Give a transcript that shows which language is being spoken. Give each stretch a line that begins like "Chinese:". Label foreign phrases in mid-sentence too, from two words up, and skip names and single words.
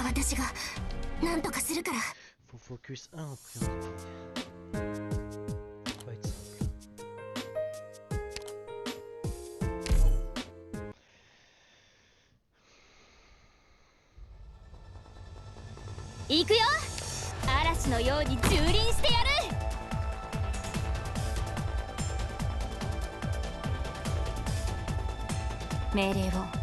Japanese: 私が何とかするから。
French: Faut focus 1 en priorité. Ça va être simple.
Japanese: 行くよ、嵐のように蹂躙してやる。命令を。